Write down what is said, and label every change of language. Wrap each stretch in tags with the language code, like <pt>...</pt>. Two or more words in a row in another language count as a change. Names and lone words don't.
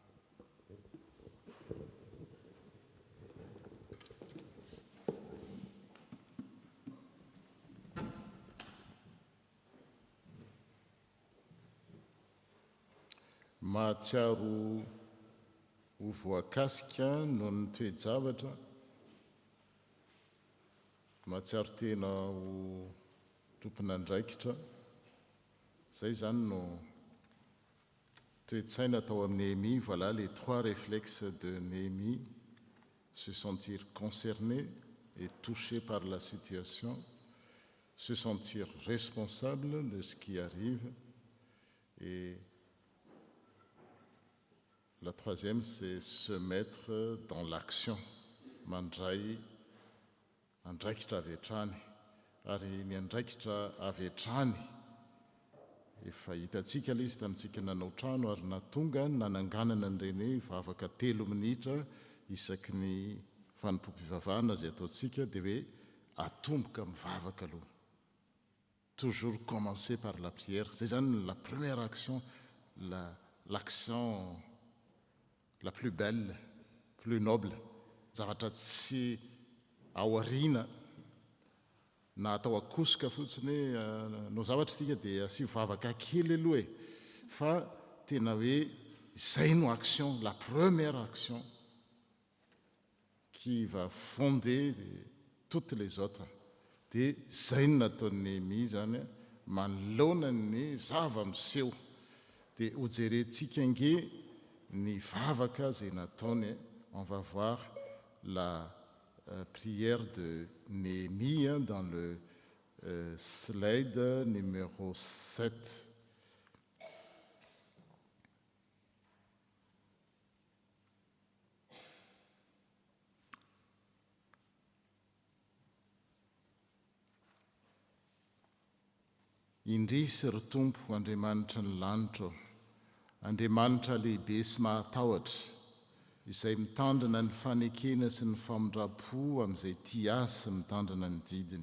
<mg>Mahatsiaro ho voakasika noho ny toe-javatra, mahatsiaro tena ho tompona ndraikitra zay zany no toetsaina tao amin'ny Néhémie.</mg> <fr>Voilà les 3 réflexes de Néhémie: se sentir concerné et touché par la situation, se sentir responsable de ce qui arrive, et la 3e, c'est se mettre dans l'action,</fr> <mg>mandray andraikitra avy hatrany. Ary ny andraikitra avy hatrany efa hitantsika ilay izy tamintsika nanao trano, ary natonga nananganana an'ireny vavaka 3 minitra isaky ny fanompom-pivavahana zay ataontsika, dia hoe atomboka mivavaka aloha.</mg> <fr>Toujours commencer par la prière. C'est la première action, l'action la plus belle, plus noble.</fr> <mg>Zavatra tsy aoriana na atao akosoka fotsiny hoe no zavatra tika dia asio vavaka kely aloha e, fa tena hoe izay no</mg> <fr>action, la première action qui va fonder toutes les autres.</fr> <mg>Dia zay no nataon'ny Néhémie zany, manoloana ny zava-miseho. Dia ho jerentsika nge ny vavaka zay nataony.</mg> <fr>On va voir la prière de Néhémie dans le slide numéro 7.</fr> <mg>Indrisy ry Tompo, Andriamanitra ny lanitra, Andriamanitra lehibe sy mahatahotra, izay mitandrina ny fanekena sy ny famindrapo amin'izay tia azy sy mitandrina ny didiny.</mg>